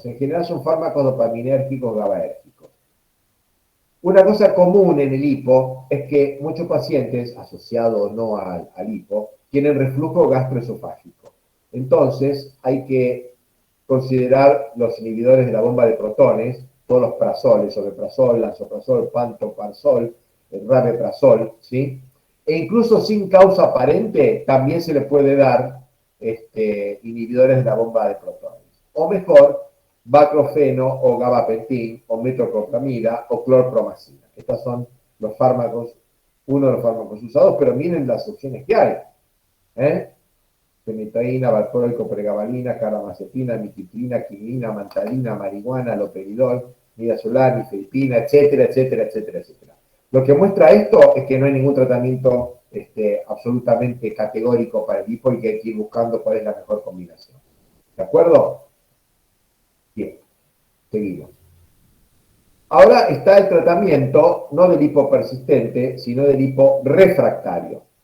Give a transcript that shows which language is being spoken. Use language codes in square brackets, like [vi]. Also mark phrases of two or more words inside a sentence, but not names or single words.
[es] En general son fármacos dopaminérgicos, GABAérgicos. Una cosa común en el hipo es que muchos pacientes, asociados o no al hipo, tienen reflujo gastroesofágico. Entonces hay que considerar los inhibidores de la bomba de protones, todos los prazoles, omeprazol, lansoprazol, pantoprazol, el rabeprazol, ¿sí? E incluso sin causa aparente también se le puede dar inhibidores de la bomba de protones. O mejor, baclofeno o gabapentin o metoclopramida o clorpromacina. Estos son los fármacos, uno de los fármacos usados, pero miren las opciones que hay. Fenitoína, valproico, pregabalina, carbamazepina, miquiplina, quinina, mantarina, marihuana, loperidol, midazolam, nifedipina, etcétera, etcétera, etcétera, etcétera. Lo que muestra esto es que no hay ningún tratamiento absolutamente categórico para el hipo y que hay que ir buscando cuál es la mejor combinación. ¿De acuerdo? Bien, seguimos. Ahora está el tratamiento, no del hipo persistente, sino del hipo refractario.